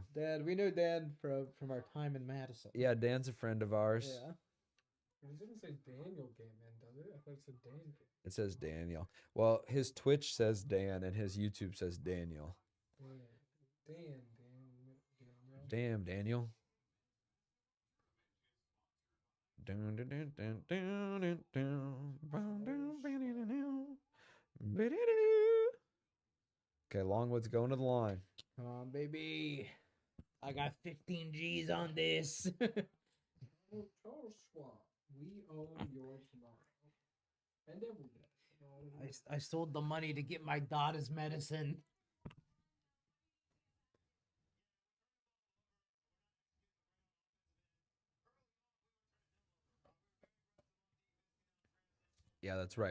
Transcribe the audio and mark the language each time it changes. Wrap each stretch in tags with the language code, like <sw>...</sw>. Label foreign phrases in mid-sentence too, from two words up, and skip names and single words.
<en>Dan, we know Dan from our time in Madison. Yeah, Dan's a friend of ours. Yeah. It didn't say Daniel game in, does it? I thought it said Dan game. It says Daniel. Well, his Twitch says Dan and his YouTube says Daniel. Dan. Damn, Daniel. Dun, dun, dun, dun, dun, dun, dun, bum, dun, ba-di-da-doo. Ba-di-da-doo. Okay, Longwood's going to the line. Come on, baby. I got 15 G's on this. Oh, Charles Schwab, we own your tomorrow. And every day. I sold the money to get my daughter's medicine. Yeah, that's right.</en>